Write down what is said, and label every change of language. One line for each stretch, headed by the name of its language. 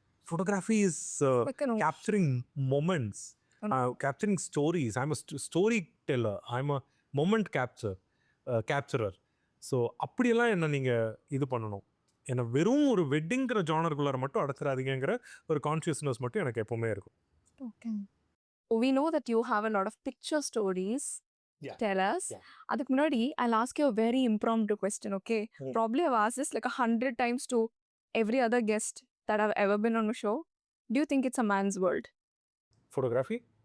English: Photography is capturing moments, capturing stories. I'm a storyteller. I'm a moment capturer.
Tamil: So அப்படியெல்லாம் என்ன நீங்கள் இது பண்ணணும், என்னை வெறும் ஒரு வெட்டிங்கிற ஜானருக்குள்ளார மட்டும் அடைச்சிடாதீங்கிற ஒரு கான்ஷியஸ்னஸ் மட்டும் எனக்கு எப்போவுமே இருக்கும்.
English: Okay. We know that you have a lot of picture stories. Yeah. Tell us. Yeah.
Tamil: அதுக்கு முன்னாடி
English: I'll ask you a very impromptu question, okay? Probably I've asked this like 100 times to every other guest that I've ever been on a show. Do you think it's a man's world? Photography?